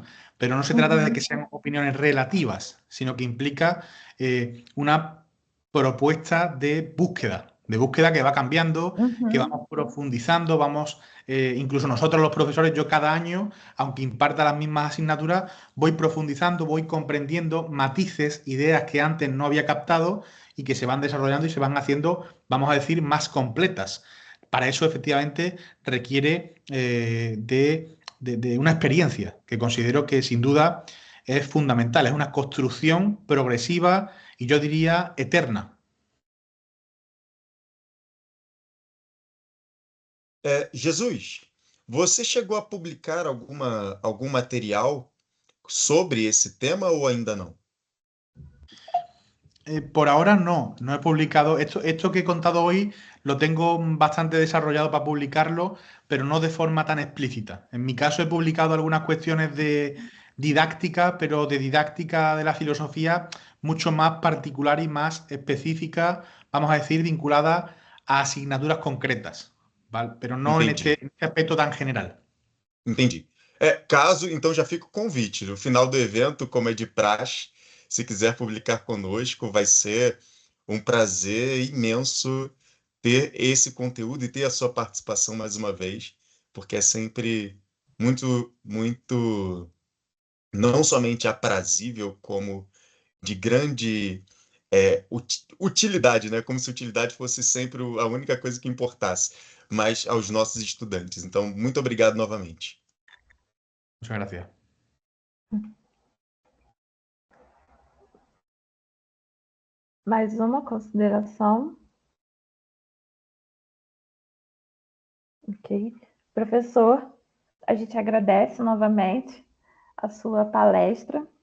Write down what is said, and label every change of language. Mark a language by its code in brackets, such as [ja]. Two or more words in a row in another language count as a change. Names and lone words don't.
[es] pero no se trata de que sean opiniones relativas, sino que implica una propuesta de búsqueda que va cambiando, que vamos profundizando, vamos, incluso nosotros los profesores, yo cada año, aunque imparta las mismas asignaturas, voy profundizando, voy comprendiendo matices, ideas que antes no había captado y que se van desarrollando y se van haciendo, vamos a decir, más completas. Para eso, efectivamente, requiere de una experiencia que considero que sin duda es fundamental. Es una construcción progresiva y yo diría eterna. [pt] Jesus, você chegou a publicar algum material sobre esse tema ou ainda não? [es] Por ahora no he publicado. Esto que he contado hoy lo tengo bastante desarrollado para publicarlo, pero no de forma tan explícita. En mi caso he publicado algunas cuestiones de didáctica, pero de didáctica de la filosofía mucho más particular y más específica, vamos a decir, vinculada a asignaturas concretas, ¿vale? Pero no [pt] Entendi, [es] en este aspecto tan general. [pt] entendi. Caso, então já fica o convite. No final do evento, como é de praxe, se quiser publicar conosco, vai ser um prazer imenso ter esse conteúdo e ter a sua participação mais uma vez, porque é sempre muito, muito, não somente aprazível, como de grande utilidade, né? Como se utilidade fosse sempre a única coisa que importasse, mas aos nossos estudantes. Então, muito obrigado novamente. [es] Muchas gracias. [pt] Mais uma consideração. Ok. Professor, a gente agradece novamente a sua palestra.